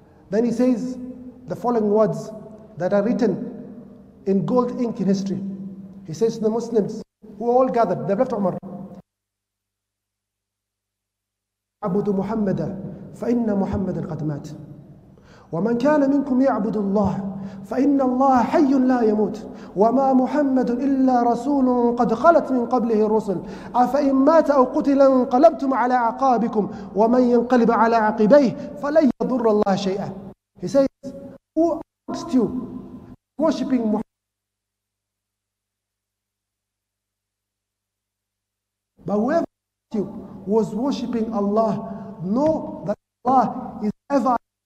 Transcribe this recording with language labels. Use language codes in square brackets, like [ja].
[en] Then he says the following words that are written in gold ink in history. He says to the Muslims who are all gathered, they've left Umar, [ar] "Abudu Muhammada, فإن محمدا قد مات. ومن كان منكم يعبد الله فإن الله حي لا يموت وما محمد إلا رسول قد خلت من قبله الرسل أفإن مات أو قتل انقلبتم على أعقابكم ومن ينقلب على عقبيه فلن يضر الله شيئا." [en] He says, who amongst you worshipping Muhammad? But whoever amongst you was worshipping Allah, know that Allah is ever.